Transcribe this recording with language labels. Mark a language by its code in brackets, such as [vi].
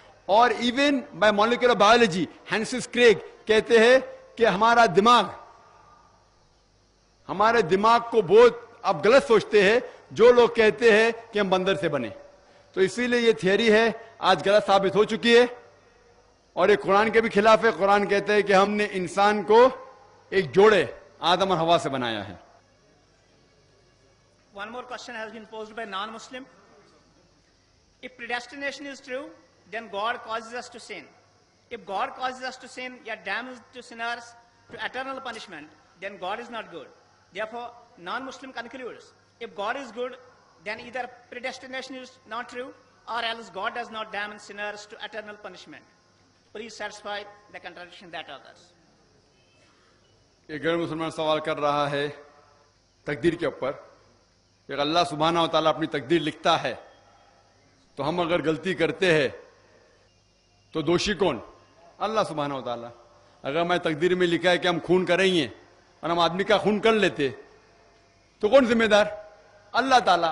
[ur] اور [en] even by molecular biology [ur] ہینسس Craig کہتے ہیں کہ ہمارا دماغ، ہمارے دماغ کو بہت اب غلط سوچتے ہیں جو لوگ کہتے ہیں کہ ہم بندر سے بنے. تو اسی لیے یہ تھیوری ہے آج غلط ثابت ہو چکی ہے، اور یہ قرآن کے بھی خلاف ہے. قرآن کہتے ہیں کہ ہم نے انسان کو ایک جوڑے آدم اور حوا سے بنایا ہے. [en] One more question has been posed by non-Muslim. If predestination is true, then God causes us to sin. If God causes us to sin, yet damns to sinners to eternal punishment, then God is not good. Therefore, non-Muslim concludes, if God is good, then either predestination is not true, or else God does not damn sinners to eternal punishment. Please satisfy the contradiction that occurs. [ur] ایک غیر مسلمان سوال کر رہا ہے تقدیر کے اوپر کہ اللہ سبحانہ و تعالیٰ اپنی تقدیر لکھتا ہے تو ہم اگر غلطی کرتے ہیں تو دوشی کون؟ اللہ سبحانہ و تعالیٰ. اگر میں تقدیر میں لکھا ہے کہ ہم خون کریں گے اور ہم آدمی کا خون کر لیتے تو کون ذمہ دار؟ اللہ تعالیٰ.